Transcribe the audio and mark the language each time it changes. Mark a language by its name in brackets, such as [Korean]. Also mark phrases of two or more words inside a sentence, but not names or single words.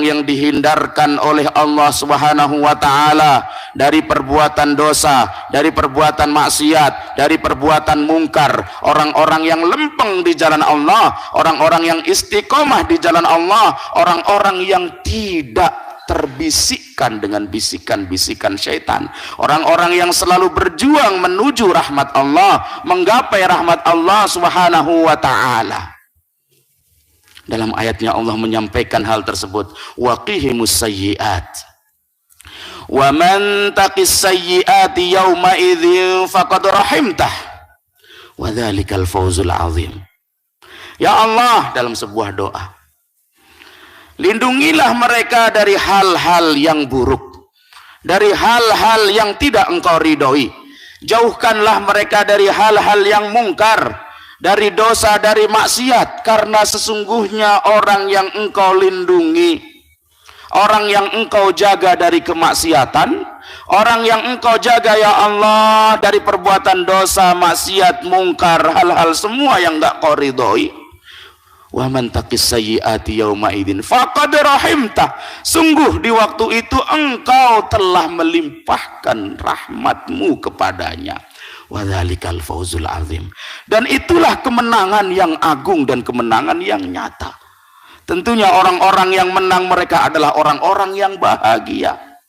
[Indonesian] yang dihindarkan oleh Allah [Arabic] سبحانه وتعالى [Indonesian] dari perbuatan dosa, dari perbuatan maksiat, dari perbuatan mungkar, orang-orang yang lempeng di jalan Allah, orang-orang yang istiqomah di jalan Allah, orang-orang yang tidak terbisikkan dengan bisikan-bisikan syaitan, orang-orang yang selalu berjuang menuju rahmat Allah, menggapai rahmat Allah [Arabic] سبحانه وتعالى. [Indonesian] Dalam ayatnya Allah menyampaikan hal tersebut, [Arabic] وقهم السيئات ومن تق السيئات يومئذ فقد رحمته وذلك الفوز العظيم. يا الله, [Indonesian] dalam sebuah doa, lindungilah mereka dari hal-hal yang buruk, dari hal-hal yang tidak Engkau ridhoi. Jauhkanlah mereka dari hal-hal yang mungkar, dari dosa, dari maksiat, karena sesungguhnya orang yang Engkau lindungi, orang yang Engkau jaga dari kemaksiatan, orang yang Engkau jaga [Arabic] يا الله [Indonesian] dari perbuatan dosa, maksiat, mungkar, hal-hal semua yang enggak Kau ridhoi. [Arabic] ومن تق السيئات يومئذ فقد رحمته, [Indonesian] sungguh di waktu itu Engkau telah melimpahkan rahmat-Mu kepadanya. [Arabic] وذلك الفوز العظيم, [Indonesian] dan itulah kemenangan yang agung dan kemenangan yang nyata. Tentunya orang-orang yang menang mereka adalah orang-orang yang bahagia.